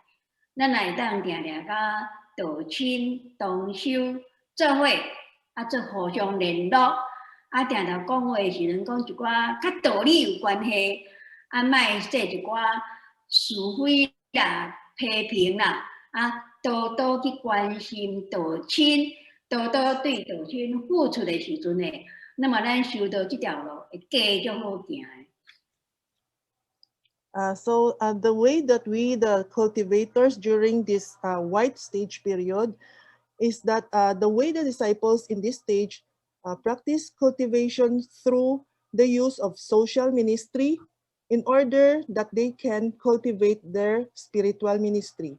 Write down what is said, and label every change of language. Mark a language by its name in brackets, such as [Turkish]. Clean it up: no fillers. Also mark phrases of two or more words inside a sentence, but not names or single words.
[Min Nan Chinese] 咱会当定定甲道亲同修做伙，做互相联络，定定讲话时阵讲一寡较道理有关系，莫说一寡是非啦、批评啦，多多去关心道亲，多多对道亲付出的时阵呢，那么咱修道这条路会继续好行的。 [English] So the way that we, the cultivators, during this white stage period, is that the way the disciples in this stage practice cultivation through the use of social ministry in order that they can cultivate their spiritual ministry.